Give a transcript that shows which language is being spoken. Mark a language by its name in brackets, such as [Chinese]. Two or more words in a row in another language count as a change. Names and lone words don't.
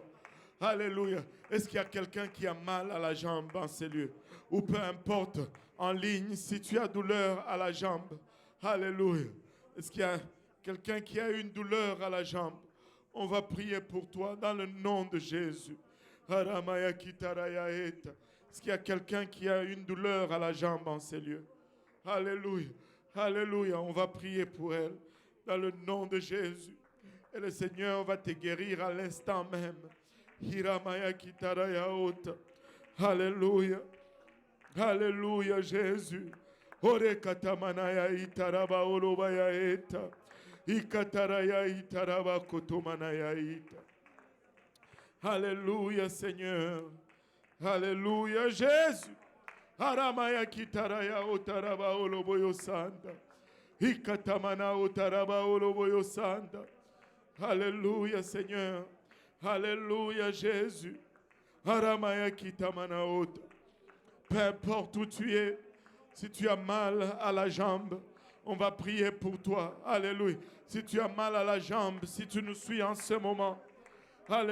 [French] Alléluia. Est-ce qu'il y a quelqu'un qui a mal à la jambe en ces lieux? Ou peu importe, en ligne, si tu as douleur à la jambe. Alléluia. Est-ce qu'il y a quelqu'un qui a une douleur à la jambe? On va prier pour toi dans le nom de Jésus. Aramaya kitaraya eta. Est-ce qu'il y a quelqu'un qui a une douleur à la jambe en ces lieux? Alléluia. Alléluia. On va prier pour elle dans le nom de Jésus. Et le Seigneur va te guérir à l'instant même. Hiramaya kitaraya ota. Alléluia. Alléluia Jésus. Ore katamanaya itaraba orobaya eta. Ikataraya itaraba kotomanaya ita. Alléluia Seigneur. Alléluia Jésus. Aramaya kitaraya otaraba oloboyo sanda. Ikatamana otaraba oloboyo sanda. Alléluia Seigneur. Alléluia Jésus. Aramaya kitamana ota. Peu importe où tu es, si tu as mal à la jambe, on va prier pour toi. Alléluia. Si tu as mal à la jambe, si tu nous suis en ce moment, alléluia.